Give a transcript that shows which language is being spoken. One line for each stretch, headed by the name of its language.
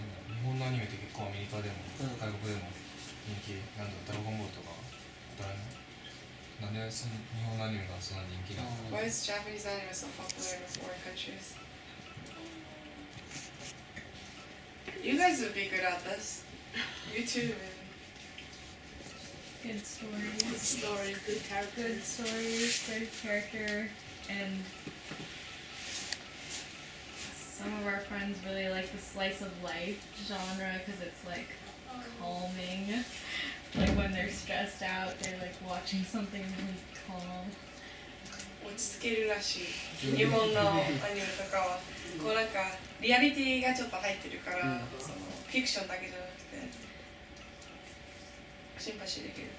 Japanese: 日本のアニメって結構アメリカでも、外国でも人気なんだ、ドラゴンボールとかドラえもんなんでその日本のアニメがそんな人気なの？
English: Why is Japanese anime so popular in foreign countries? You guys would be good at this. You too, man. Good stories. Good story, good character. Good stories, good character, and some of our friends really like the slice of life genre because it's like calming. Like when they're stressed out, they're like watching something really calm.
Japanese: 落ち着けるらしい。日本のアニメとかはこうなんかリアリティがちょっと入ってるから、そのフィクションだけじゃなくてシンパシーできる。